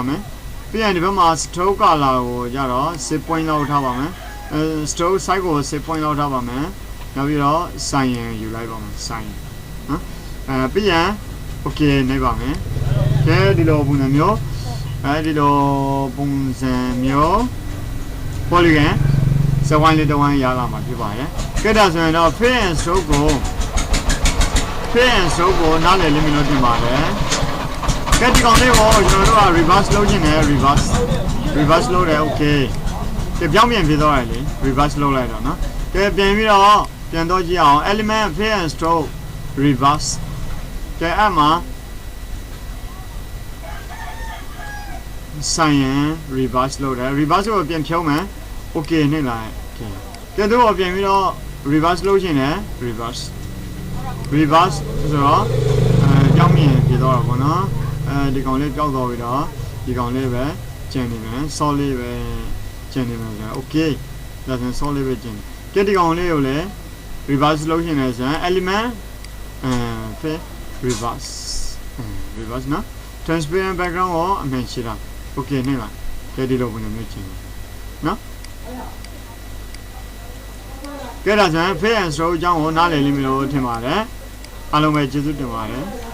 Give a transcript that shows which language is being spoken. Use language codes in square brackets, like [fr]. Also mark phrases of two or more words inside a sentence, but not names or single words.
[my] မယ်ပြီးရင်ဒီဘက်မှာ stroke ကာလာကိုကြတော့10 point လောက်ထားပါမယ် [en] stroke size [my] ကို10 point လောက်ထားပါမယ်နောက်ပြီးတော့ဆိုင်ရင်ယူလိုက်ပါမယ်ဆိုင်နော်ပြီးရင် okay နေပါမယ်ကဲဒီလိုပုံစံမျိုးဒီလိုပုံစံမျိုး polygon စဝိုင်းလေးတစ်ဝိုင်းရလာမှာဖြစ်ပါရဲ့ကဲဒါဆိုရင်တော့ [en] fill and stroke [my] ကိုနားလည်လိမ့်မယ်လို့ထင်ပါတယ်ကဲဒီကောင်လေးကိုကျွန်တော်တို့က reverse လုပ်ခြင်းနဲ့ reverse လုပ်တယ် okay ကဲပြောင်းပြန်ဖြစ်သွားတယ်လေ reverse လုပ်လိုက်တော့နော်ကဲပြန်ပြီးတော့ပြန်တော့ကြည့်အောင် [en] element fill and stroke reverse [my] ကဲအဲ့မှာ ဆိုင်ရင် reverse လုပ်တယ် reverse ကိုပြန်ဖြုံးမယ် okay နှိမ့်လိုက်ကဲတို့ပြန်ပြီးတော့ reverse လုပ်ခြင်းနဲ့ reverse ဆိုတော့ကြောင်းမြင်ဖြစ်သွားတော့ဗောနော်ဒီကောင်လေးကြောက်သွားပြီးတော့ဒီ ကောင်လေးပဲကျန်နေမယ် solid ပဲကျန်နေမယ်ဆိုတော့ okay ဒါဆို solid ပဲကျန်ကဲဒီကောင်လေးကိုလည်း reverse လုပ်ခြင်းနဲ့ဆိုရင် [en] element fill reverse [my] နော် [en] transparent background [my] ကိုအမှန်ရှိတာ okay နှိမ့်ပါကဲဒီလိုပုံစံမျိုးကျန်နော်ကဲဒါဆိုရင် [en] fill and stroke [my] အကြောင်းကိုနားလည်လိမ့်မယ်လို့ထင်ပါတယ်အားလုံးပဲကျေးဇူးတင်ပါတယ်